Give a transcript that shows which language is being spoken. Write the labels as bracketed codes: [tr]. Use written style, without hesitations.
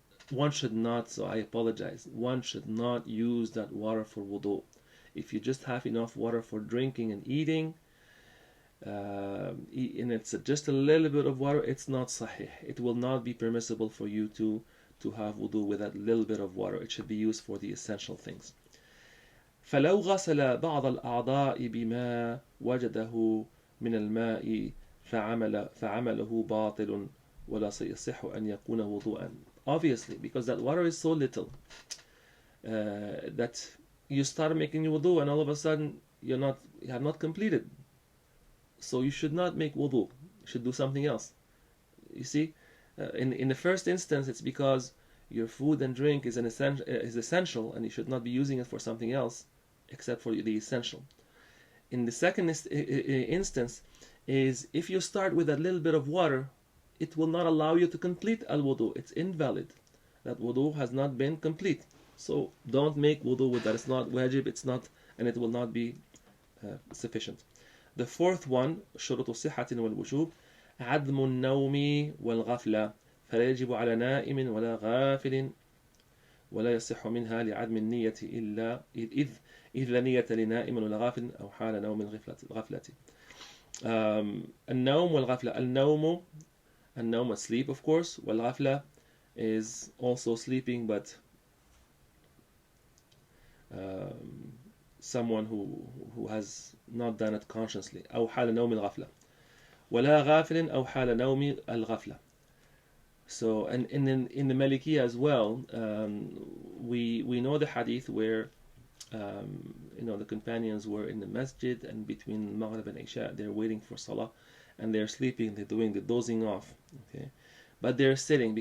[en] One should not, so I apologize, one should not use that water for wudu. If you just have enough water for drinking and eating, and it's just a little bit of water, it's not sahih. It will not be permissible for you to have wudu with that little bit of water. It should be used for the essential things. [ar] فلو غسل بعض الأعضاء بما وجده من الماء فعمله باطل ولا يصح أن يكون وضوءا. [en] Obviously, because that water is so little that you start making your wudu and all of a sudden you have not completed. So you should not make wudu. You should do something else. You see, in the first instance, it's because your food and drink is essential, and you should not be using it for something else except for the essential. In the second instance, is if you start with a little bit of water, it will not allow you to complete al-wudu. It's invalid. That wudu has not been complete. So don't make wudu with that. It's not wajib, it's not, and it will not be sufficient. The fourth one, [ar] شروط الصحة والوجوب عدم النوم والغفلة فلا يجب على نائم ولا غافل ولا يصح منها لعدم النية إلا إذ لا نية لنائم ولا غافل أو حال نوم الغفلة. النوم والغفلة. [en] النوم, sleep, of course. والغفلة is also sleeping, but someone who has not done it consciously. [ar] أو حال نوم الغفلة. ولا غافل أو حال نوم الغفلة. [en] So, and in the Maliki as well, we know the hadith where the companions were in the masjid, and between Maghrib and Isha they're waiting for Salah, and they're sleeping, they're doing the dozing off, okay, but they're sitting.